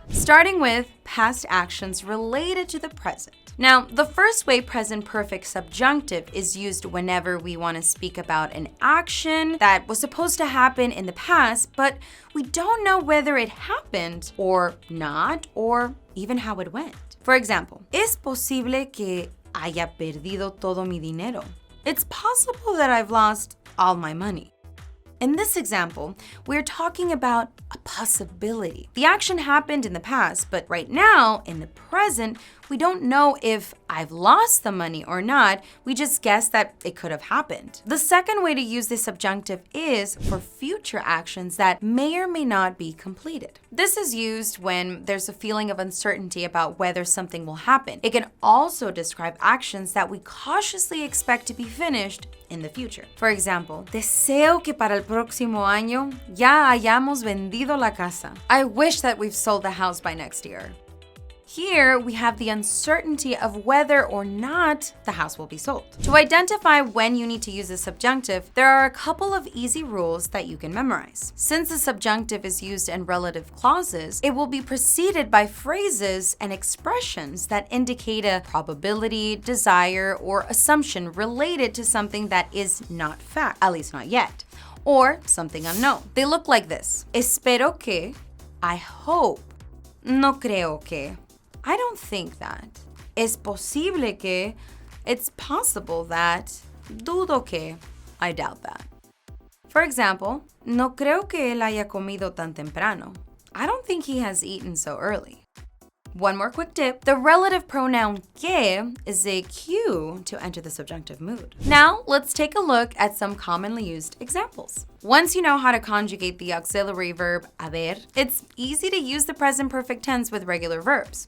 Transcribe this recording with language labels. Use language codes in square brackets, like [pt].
[en] Starting with past actions related to the present. Now, the first way present perfect subjunctive is used whenever we want to speak about an action that was supposed to happen in the past, but we don't know whether it happened or not, or even how it went. For example, [es] es posible que haya perdido todo mi dinero. [en] It's possible that I've lost all my money. In this example, we're talking about a possibility. The action happened in the past, but right now, in the present, we don't know if I've lost the money or not. We just guess that it could have happened. The second way to use this subjunctive is for future actions that may or may not be completed. This is used when there's a feeling of uncertainty about whether something will happen. It can also describe actions that we cautiously expect to be finished in the future. For example, [es] deseo que para el próximo año ya hayamos vendido la casa. [en] I wish that we've sold the house by next year. Here, we have the uncertainty of whether or not the house will be sold. To identify when you need to use the subjunctive, there are a couple of easy rules that you can memorize. Since the subjunctive is used in relative clauses, it will be preceded by phrases and expressions that indicate a probability, desire, or assumption related to something that is not fact, at least not yet, or something unknown. They look like this. [es] Espero que, [en] I hope, [es] no creo que, [en] I don't think that. [es] Es posible que, [en] it's possible that, [es] dudo que, [en] I doubt that. For example, [es] no creo que él haya comido tan temprano. [en] I don't think he has eaten so early. One more quick tip, the relative pronoun que is a cue to enter the subjunctive mood. Now, let's take a look at some commonly used examples. Once you know how to conjugate the auxiliary verb haber, it's easy to use the present perfect tense with regular verbs.